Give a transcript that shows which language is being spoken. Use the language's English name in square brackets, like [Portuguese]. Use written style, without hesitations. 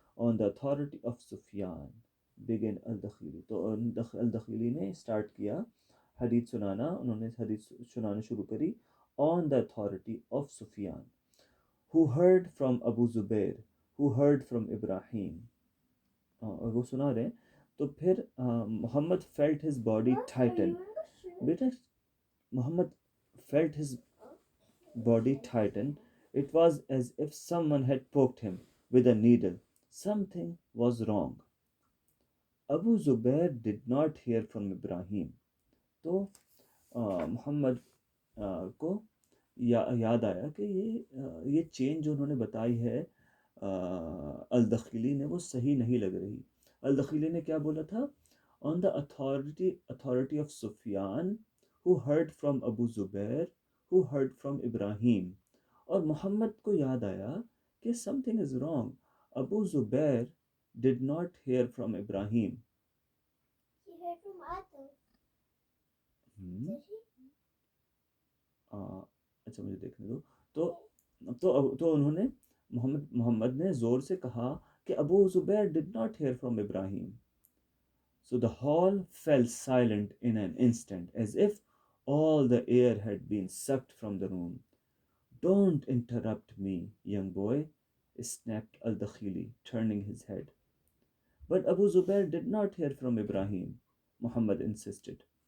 [English] On the authority of Sufyan, began Al-Dakhili. [Hindi] तो Al-Dakhili ने start किया hadith सुनाना, उन्होंने hadith सुनाना शुरू करी [English] on the authority of Sufyan, who heard from Abu Zubair, who heard from Ibrahim. [Hindi] और वो सुना रहे हैं तो फिर Mohammad [English] Felt his body tighten. बेटा Mohammed felt his body tighten. It was as if someone had poked him with a needle. Something was wrong. Abu Zubair did not hear from Ibrahim. [Hindi] तो मोहम्मद को याद आया कि ये चेंज जो उन्होंने बताई है अल दखीली ने वो सही नहीं लग रही. अल दखीली ने क्या बोला था? [English] On the authority of Sufyan, who heard from Abu Zubair, who heard from Ibrahim. [Hindi] और मोहम्मद को याद आया कि [English] something is wrong. Abu Zubair did not hear from Ibrahim. He heard from others. Hmm? Did he? [Hindi] अच्छा मुझे देखने दो. तो उन्होंने मोहम्मद ने ज़ोर से कहा कि Abu Zubair [English] did not hear from Ibrahim. So the hall fell silent in an instant, as if all the air had been sucked from the room. Don't interrupt me, young boy, snapped Al-Dakhili, turning his head. But Abu Zubair did not hear from Ibrahim. Muhammad insisted.